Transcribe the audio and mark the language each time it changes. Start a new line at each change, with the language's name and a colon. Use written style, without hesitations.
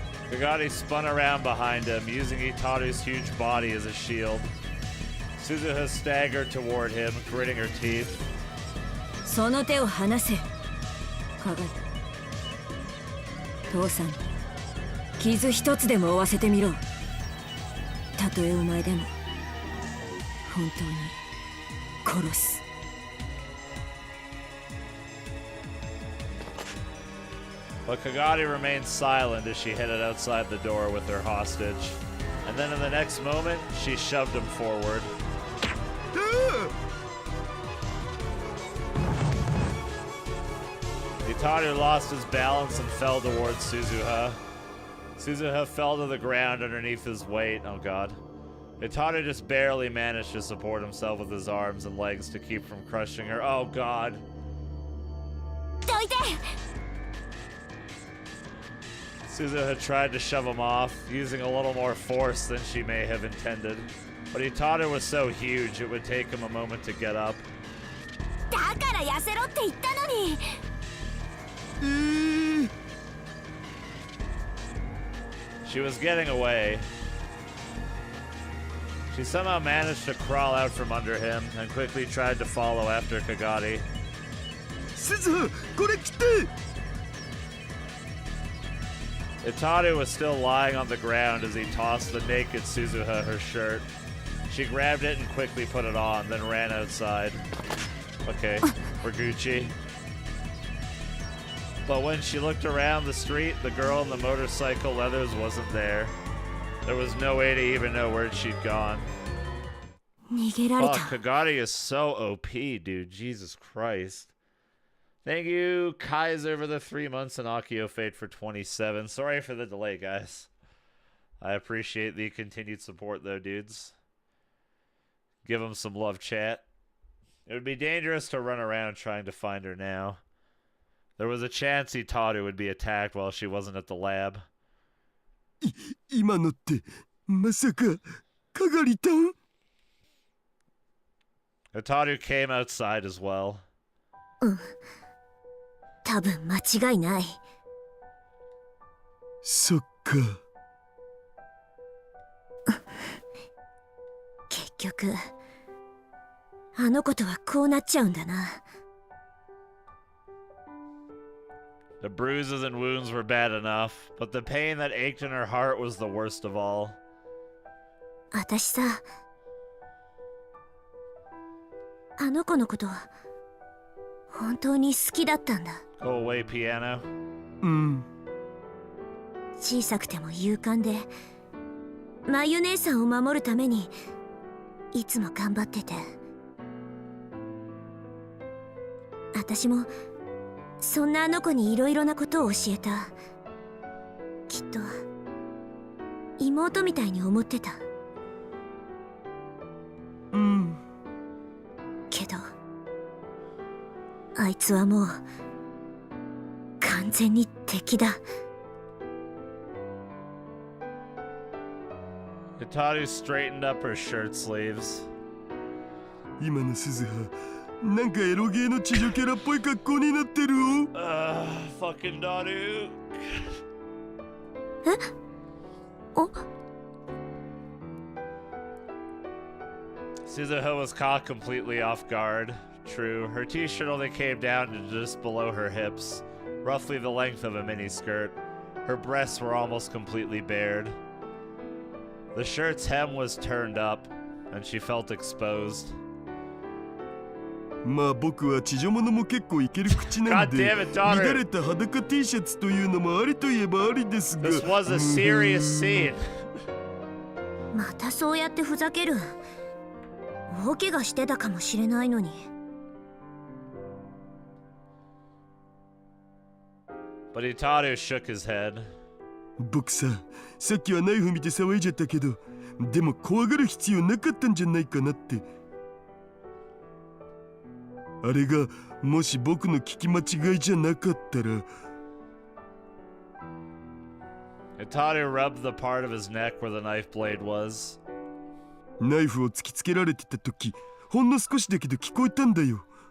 English: Kagari spun around behind him, using Itaru's huge body as a shield. Suzuha staggered toward him, gritting her teeth.
Japanese: その手を離せ。かがり。父さん、傷一つでも負わせてみろ。たとえお前でも本当に殺す。
English: But Kagari remained silent as she headed outside the door with her hostage. And then in the next moment, she shoved him forward. Itaru lost his balance and fell towards Suzuha. Suzuha fell to the ground underneath his weight. Oh, God. Itaru just barely managed to support himself with his arms and legs to keep from crushing her. Oh, God. Suzuha tried to shove him off, using a little more force than she may have intended. But Itaru was so huge, it would take him a moment to get up.
Japanese: だから痩せろって言ったのに。
English: She was getting away. She somehow managed to crawl out from under him and quickly tried to follow after Kagari.
Japanese: Suzuha, これ来て!
English: Itaru was still lying on the ground as he tossed the naked Suzuha her shirt. She grabbed it and quickly put it on, then ran outside. Okay, we're Gucci. But when she looked around the street, the girl in the motorcycle leathers wasn't there. There was no way to even know where she'd gone.
Japanese: 逃げられ
English: Fuck,
Japanese: た。
English: Kagari is so OP, dude. Jesus Christ. Thank you, Kaiser, for the 3 months and Akio Fate for 27. Sorry for the delay, guys. I appreciate the continued support, though, dudes. Give them some love, chat. It would be dangerous to run around trying to find her now. There was a chance Itaru would be attacked while she wasn't at the lab.
Japanese: 今のってまさかかがりたん
English: Itaru came outside as well.
Japanese: 多分間違いない。そっか。結局あの子とはこうなっちゃうんだな。
English: The bruises and wounds were bad enough, but the pain that ached in her heart was the worst of all.
Japanese: 私さ、あの子のこと本当に好きだったんだ。
English: Go away, piano.
Japanese: うん。小さくても勇敢で、まゆ姉さんを守るためにいつも頑張ってて、私もそんなあの子にいろいろなことを教えた。きっと妹みたいに思ってた。うん。けどあいつはもう完全に敵だ。
English: Itaru straightened up her shirt sleeves.
Japanese: 今の鈴葉なんかエロゲーの地上キャラっぽい格好になってるよ。
English: Fucking Daru.
Japanese: え？お？
English: Suzuha was caught completely off guard. True, her t-shirt only came down to just below her hips, roughly the length of a miniskirt. Her breasts were almost completely bared. The shirt's hem was turned up, and she felt exposed.
Japanese: まあ僕は地上物も結構いける口なんで
English: God damn it, daughter.
Japanese: 乱れた裸 T シャツというのもありといえばありですが
English: This was a serious scene.
Japanese: またそうやってふざける。大怪我してたかもしれないのに。
English: But Itaru shook his head.
Japanese: 僕さっきはナイフ見て騒いじゃったけどでも怖がる必要なかったんじゃないかなって。あれがもし僕の聞き間違いじゃなかったら。
English: Itaru rubbed the part of his neck where the knife blade was.
Japanese: ナイフを突きつけられてた時ほんの少しだけど聞こえたんだよ。